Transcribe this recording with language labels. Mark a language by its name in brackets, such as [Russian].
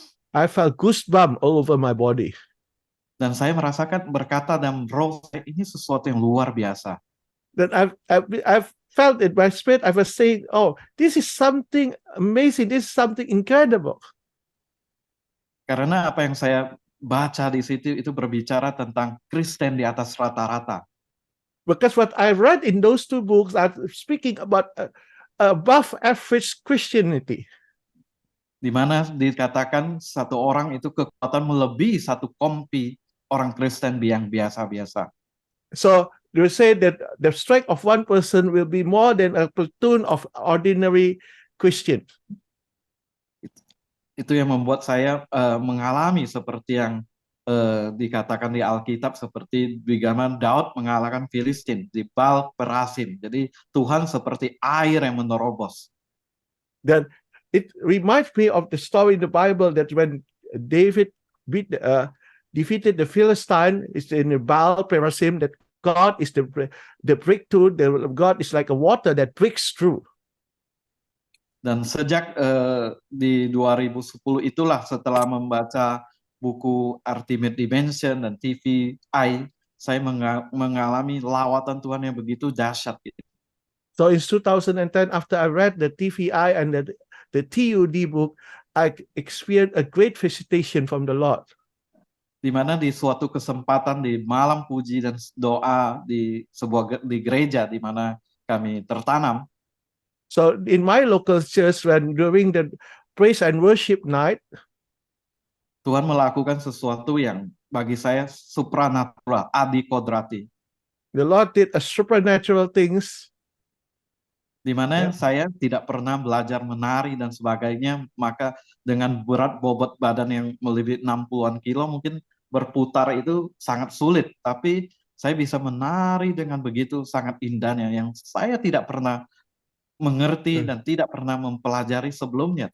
[English] I felt goosebumps all over my body. [Indonesian] Dan saya merasakan berkata dalam roh saya, ini sesuatu yang luar biasa. [English] Then I've felt it by spirit. I was saying, "Oh, this is something amazing. This is something incredible." [Indonesian] Karena apa yang saya baca di situ itu berbicara tentang Kristen di atas rata-rata. [English] Because what I read in those two books are speaking about above average Christianity. [Indonesian] Di mana dikatakan satu orang itu kekuatan melebihi satu kompi orang Kristen yang biasa-biasa. [English] So they say that the strength of one person will be more than a platoon of ordinary Christians. [Indonesian] Itu yang membuat saya mengalami seperti yang dikatakan di Alkitab, seperti bagaimana Daud mengalahkan Filistin di Baal Perasim. Jadi Tuhan seperti air yang menerobos. [English] Then it reminds me of the story in the Bible that when David defeated the Philistine, it's in the Baal Perasim, that God is the breakthrough. God is like a water that breaks through. [Indonesian] Dan sejak di 2010 itulah, setelah membaca buku Ultimate Dimension dan TVI, saya mengalami lawatan Tuhan yang begitu dahsyat. [English] So in 2010, after I read the TVI and the TUD book, I experienced a great visitation from the Lord. [Indonesian] Di mana di suatu kesempatan di malam puji dan doa di sebuah di gereja di mana kami tertanam. [English] So in my local church, when during the praise and worship night, [Indonesian] Tuhan melakukan sesuatu yang bagi saya supranatural, adi kodrati, [English] the Lord did a supernatural things. [Indonesian] di mana saya tidak pernah belajar menari dan sebagainya, maka dengan berat bobot badan yang melebihi 60-an kilo mungkin berputar itu sangat sulit, tapi saya bisa menari dengan begitu sangat indahnya yang saya tidak pernah mengerti dan tidak pernah mempelajari sebelumnya.